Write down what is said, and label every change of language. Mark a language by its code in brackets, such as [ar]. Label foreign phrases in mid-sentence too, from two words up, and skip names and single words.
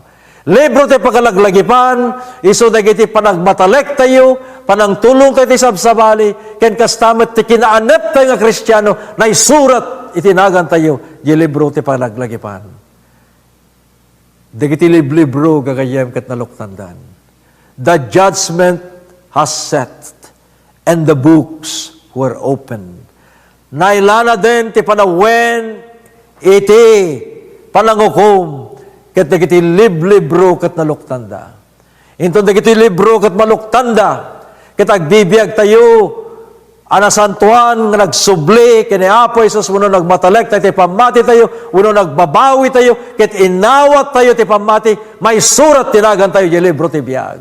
[ilo] Libro ti pagkalaglagipan, iso dagiti panagmatalek tayo, panangtulong tayo ti sabsabali, ken kastamet ti kinaanep tayo nga Kristiyano, na isurat itinagan tayo, di libro ti pagkalaglagipan. Dagiti libro gagayem ket naluktandan. [en] The judgment has set, and the books were opened. [ilo] Nailana din ti panawen iti panangukom ket dagiti libro ket naluktanda. Into dagiti libro ket maluktanda ket agbibiyag tayo anasantuan nga nagsubli kini Apo Isus wenno nagmatalek tayo ti pamati tayo wenno nagbabawi tayo ket inawat tayo ti pamati may surat tinagan tayo di libro ti biag.